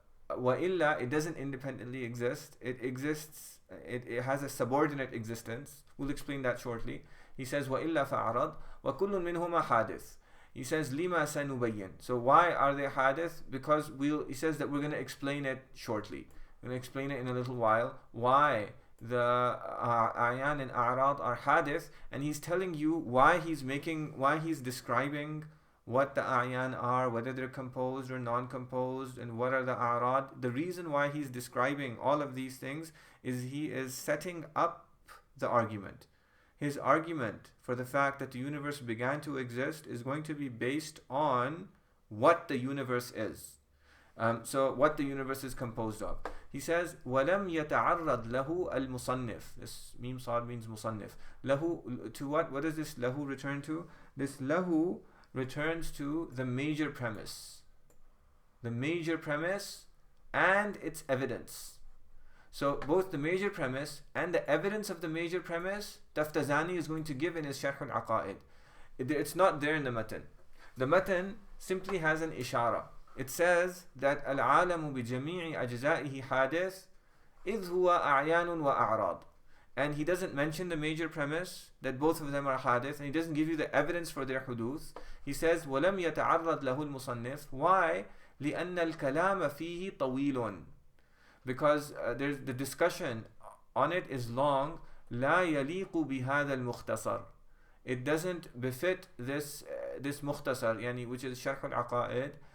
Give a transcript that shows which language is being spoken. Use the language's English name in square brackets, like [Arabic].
[English] وإلا, it doesn't independently exist. It exists. It has a subordinate existence. We'll explain that shortly. He says [Arabic] وإلا فعرض وكل منهما حادث. [English] He says [Arabic] lima sanubayyin. [English] So why are they hadith? Because he says that we're going to explain it shortly. We're going to explain it in a little while why the a'yan and a'rad are hadith, and he's telling you why he's describing what the a'yan are, whether they're composed or non-composed, and what are the a'rad. The reason why he's describing all of these things is he is setting up the argument. His argument for the fact that the universe began to exist is going to be based on what the universe is. So what the universe is composed of. He says, [Arabic] وَلَمْ يَتَعَرَّضْ لَهُ الْمُصَنِّفِ. [English] This meme sad means musannif. Lahu, to what? What does this lahu return to? This lahu returns to the major premise. The major premise and its evidence. So both the major premise and the evidence of the major premise, Taftazani is going to give in his Sharh al-Aqa'id. It's not there in the matan. The matan simply has an ishara. It says that [Arabic] al-alamu bi jami'i ajza'ihi hadith idh huwa a'yanun wa a'rad. [English] And he doesn't mention the major premise that both of them are hadith, and he doesn't give you the evidence for their huduth. He says [Arabic] وَلَمْ يَتَعَرَّضْ لَهُ الْمُصَنِّفِ. [English] Why? [Arabic] لِأَنَّ الْكَلَامَ فِيهِ طَوِيلٌ. [English] Because there's the discussion on it is long. [Arabic] لا يليق بهذا المختصر. [English] It doesn't befit this mukhtasar, yani, which is Sharh al-Aqa'id.